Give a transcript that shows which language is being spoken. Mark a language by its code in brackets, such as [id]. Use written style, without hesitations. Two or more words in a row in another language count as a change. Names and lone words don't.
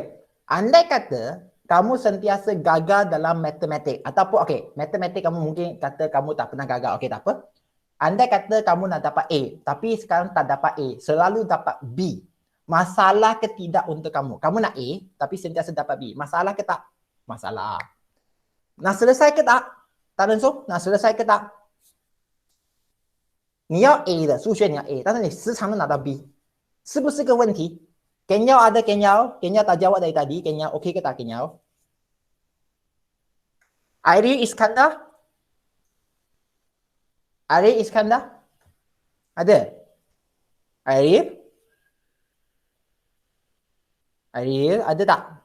[ms] Andai kata kamu sentiasa gagal dalam matematik ataupun okey, matematik kamu mungkin kata kamu tak pernah gagal. Okey, tak apa. Andai kata kamu nak dapat A, tapi sekarang tak dapat A, selalu dapat B. Masalah ke tidak untuk kamu? Kamu nak A, tapi sentiasa dapat B. Masalah ke tak? Masalah. Nak selesai ke tak? Tak Ensong, nak selesai ke tak? [zh] 你要 A 的，数学你要 A， 但是你时常都拿到 B， 是不是个问题？ [ms] Kenyau ada Kenyau? Kenyau tak jawab dari tadi. Kenyau okey ke tak Kenyau? Airi Iskandar? Airi Iskandar? Ada? Airi? Airi ada tak?